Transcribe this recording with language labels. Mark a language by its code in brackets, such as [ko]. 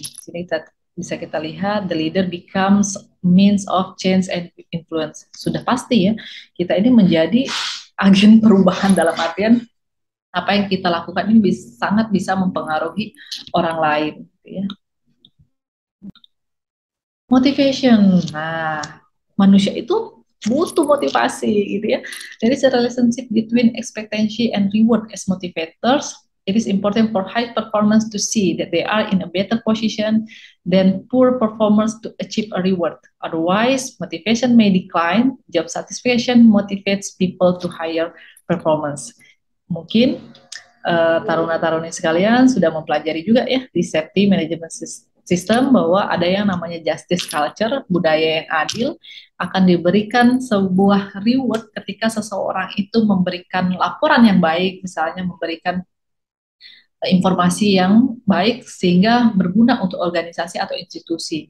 [id] Sini bisa kita lihat, [en] the leader becomes means of change and influence. [id] Sudah pasti ya, kita ini menjadi agen perubahan dalam artian apa yang kita lakukan ini sangat bisa mempengaruhi orang lain. Gitu ya. Motivation, nah manusia itu butuh motivasi gitu ya. [en] There is a relationship between expectancy and reward as motivators. It is important for high performance to see that they are in a better position than poor performers to achieve a reward. Otherwise, motivation may decline. Job satisfaction motivates people to higher performance. [id] Mungkin taruna-taruni sekalian sudah mempelajari juga ya di safety management system bahwa ada yang namanya justice culture, budaya yang adil, akan diberikan sebuah reward ketika seseorang itu memberikan laporan yang baik, misalnya memberikan informasi yang baik sehingga berguna untuk organisasi atau institusi.